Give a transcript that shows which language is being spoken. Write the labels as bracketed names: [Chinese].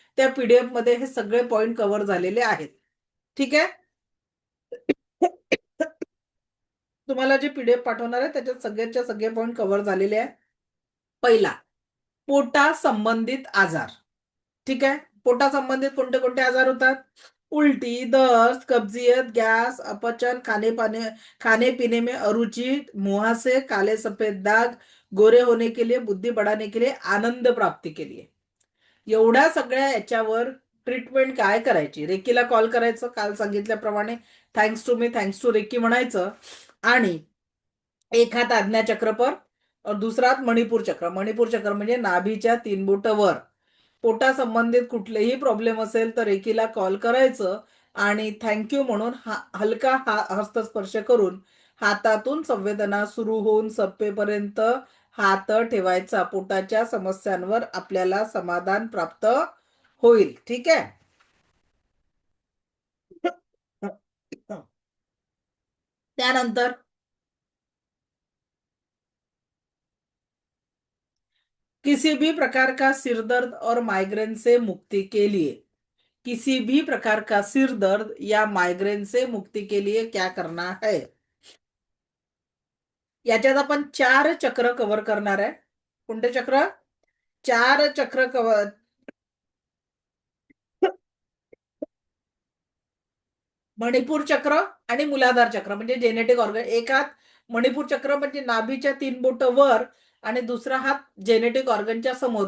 [Marathi] त्या पीडीएफ मध्ये हे सगळे पॉइंट कव्हर झालेले आहेत. ठीक आहे, तुम्हाला जे पीडीएफ पाठवणार आहे त्याच्यात सगळ्याच्या सगळे पॉइंट कव्हर झालेले आहे. पहिला, पोटा संबंधित आजार. ठीक आहे, पोटा संबंधित कोणते कोणते आजार होतात? [Hindi] उल्टी, दस्त, कब्जियत, गैस, अपचन, खाने पीने में अरुचि, मुहासे, काले सफेद दाग, गोरे होने के लिए, बुद्धी बढ़ाने के लिए, आनंद प्राप्ति के लिए. [Marathi] एवढ्या सगळ्या याच्यावर ट्रीटमेंट काय करायची? रेकीला कॉल करायचं, काल सांगितल्याप्रमाणे thanks to मी, thanks to recce म्हणायचं. [Hindi] आणि एक हात आज्ञाचक्र पर और दूसरा हात मणिपूर चक्र. [Marathi] मणिपूर चक्र म्हणजे नाभीच्या 3 बोट वर. पोटा संबंधित कुठलेही प्रॉब्लेम असेल तर रेकीला कॉल करायचं आणि थँक्यू म्हणून हलका हस्तस्पर्श करून हातातून संवेदना सुरू होऊन संपेपर्यंत हात ठेवायचा. पोटाच्या समस्यांवर आपल्याला समाधान प्राप्त होईल. ठीक आहे, त्यानंतर [Hindi] किसी भी प्रकार का सिरदर्द और माइग्रेन से मुक्ति के लिए, किसी भी प्रकार का सिर दर्द या माइग्रेन से मुक्ति के लिए क्या करना है? [Marathi] याच्यात आपण 4 चक्र कव्हर करणार आहे. कोणते चक्र? 4 चक्र कव्हर. मणिपूर चक्र आणि मूलाधार चक्र म्हणजे जेनेटिक ऑर्गन. एक हात मणिपूर चक्र म्हणजे नाभीच्या 3 बोट वर आणि दुसरा हात जेनेटिक ऑर्गनच्या समोर.